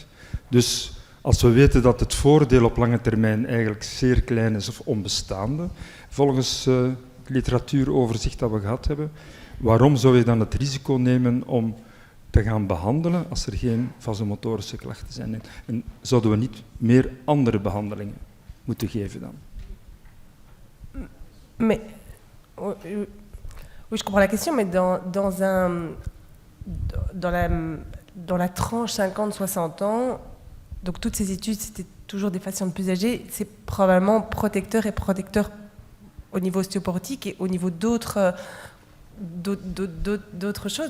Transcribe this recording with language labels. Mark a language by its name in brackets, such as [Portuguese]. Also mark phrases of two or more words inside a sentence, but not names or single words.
[Dutch] Dus als we weten dat het voordeel op lange termijn eigenlijk zeer klein is of onbestaande, volgens het literatuuroverzicht dat we gehad hebben, waarom zou je dan het risico nemen om te gaan behandelen als er geen vasomotorische klachten zijn? En zouden we niet meer andere behandelingen moeten geven dan? [French] Mais, oui, je comprends la question, mais dans la tranche 50-60 ans, donc toutes ces études, c'était toujours des patients plus âgés, c'est probablement protecteur au niveau ostéoporotique et au niveau d'autres choses.